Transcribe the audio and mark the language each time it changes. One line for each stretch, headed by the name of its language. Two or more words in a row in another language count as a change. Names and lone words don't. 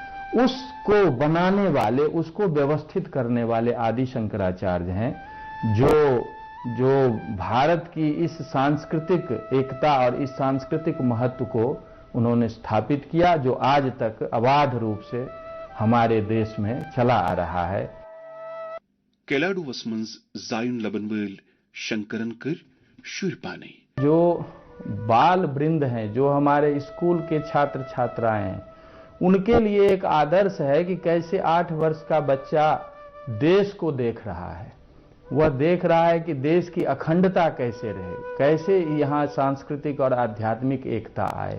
Hindi: उसको बनाने वाले, उसको व्यवस्थित करने वाले आदि शंकराचार्य हैं, जो जो भारत की इस सांस्कृतिक एकता और इस सांस्कृतिक महत्व को उन्होंने स्थापित किया, जो आज तक अबाध रूप से हमारे देश में चला आ रहा है।
Kashmiri: कैलाडूवस मंज जायुन लबन वल शंकरन कर शुर पाने।
Hindi: जो बाल वृंद हैं, जो हमारे स्कूल के छात्र छात्राएं हैं, उनके लिए एक आदर्श है कि कैसे 8 वर्ष का बच्चा देश को देख रहा है। वह देख रहा है कि देश की अखंडता कैसे रहे, कैसे यहाँ सांस्कृतिक और आध्यात्मिक एकता आए।